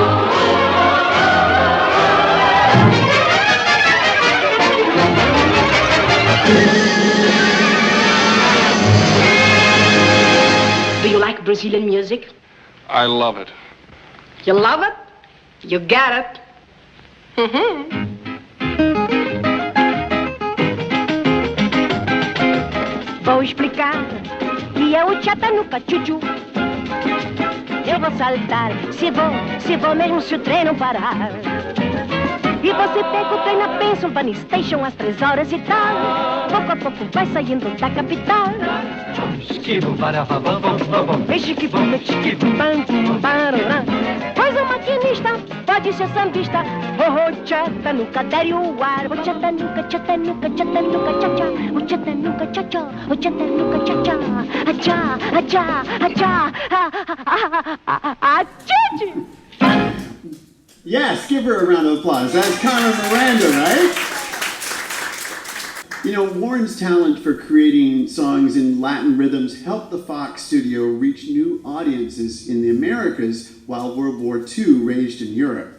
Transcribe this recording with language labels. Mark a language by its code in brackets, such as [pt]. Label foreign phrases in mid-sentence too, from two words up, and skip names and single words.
[en] Do you like Brazilian music? I love it. You love it? You got it. [pt] Vou explicar que é o tchatanuca tchuju. Eu vou saltar, se vou mesmo se o trem não parar. E você pega o trem na Pennsylvania Station às 3 horas e tal. Pouco a pouco vai saindo da capital. Pois o maquinista pode ser sambista. Oh, tchatanuca, dere o ar. Oh, tchatanuca, tchatanuca, tchatanuca, tchá-tchá. Oh, tchatanuca, tchá-tchá. Oh, tchatanuca, tchá-tchá. Achá, achá, achá. Achá. [en] Yes, give her a round of applause. That's Carmen Miranda, right? You know, Warren's talent for creating songs in Latin rhythms helped the Fox studio reach new audiences in the Americas while World War II raged in Europe.